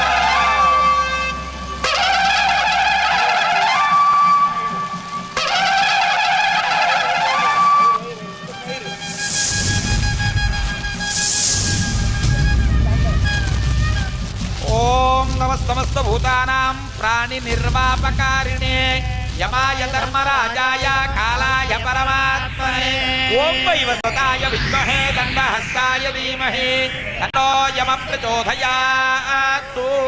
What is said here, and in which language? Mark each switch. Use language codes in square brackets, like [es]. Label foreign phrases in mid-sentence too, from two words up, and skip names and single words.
[sa] ओम नमस्तमस्त भूतानां प्राणि निर्वापकारिणे यमाय धर्मराजाय कालाय परमात्मने ఓం వైవస్వతాయ విద్మహే దండహస్తాయ ధీమహి తన్నో యమః ప్రచోదయాత్.